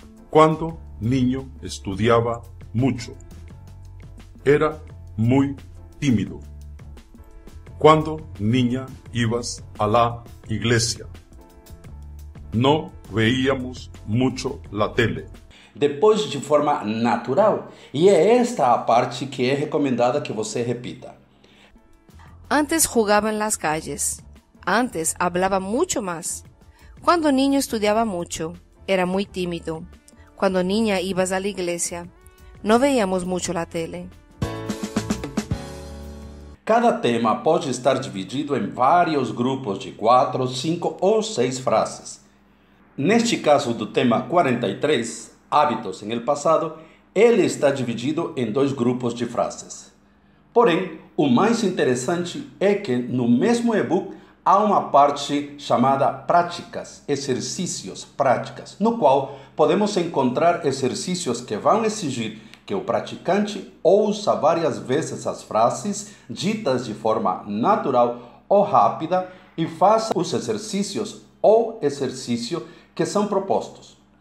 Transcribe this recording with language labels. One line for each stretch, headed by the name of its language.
Spanish: Cuando niño estudiaba mucho. Era muy tímido. Cuando niña ibas a la iglesia. No veíamos mucho la tele.
Portuguese: Depois de forma natural. E é esta a parte que é recomendada que você repita.
Spanish: Antes jugaba en las calles. Antes hablaba mucho más. Cuando niño estudiaba mucho. Era muy tímido. Cuando niña ibas a la iglesia. No veíamos mucho la tele.
Portuguese: Cada tema pode estar dividido em vários grupos de 4, 5 ou 6 frases. Neste caso do tema 43, hábitos em el passado, ele está dividido em 2 grupos de frases. Porém, o mais interessante é que no mesmo e-book há uma parte chamada práticas, exercícios, práticas, no qual podemos encontrar exercícios que vão exigir que o praticante ouça várias vezes as frases ditas de forma natural ou rápida e faça os exercícios ou exercício que são propostos.